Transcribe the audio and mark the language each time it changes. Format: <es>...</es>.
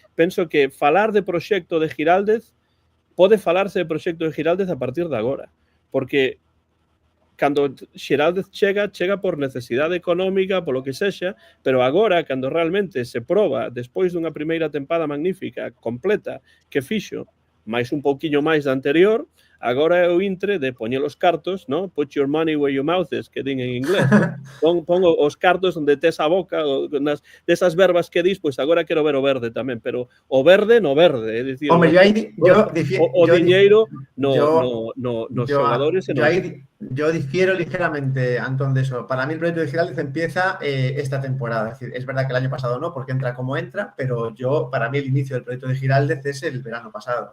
<gl>Penso que falar de proxecto de Giraldez pode falarse de proxecto de Giraldez a partir de agora, porque cando Giraldez chega por necesidade económica, polo que sexa, pero agora, cando realmente se proba, despois dunha primeira tempada magnífica, completa, que fixo, máis un pouquiño máis da anterior, agora é o intre de poñer os cartos, ¿no?</gl> <en>Put your money where your mouth is,</en> <gl>que din en inglés,</gl> <en>¿no?</en> <gl>Pon os cartos onde tes a boca, desas verbas que dis, pois agora quero ver o verde tamén, pero o verde no verde, é dicir, o diñeiro nos xogadores.</gl> <es>Yo difiero ligeramente, Antón, de eso. Para mí el proyecto de Giraldez empieza esta temporada. Es decir, es verdad que el año pasado no, porque entra como entra, pero para mí el inicio del proyecto de Giraldez es el verano pasado.</es>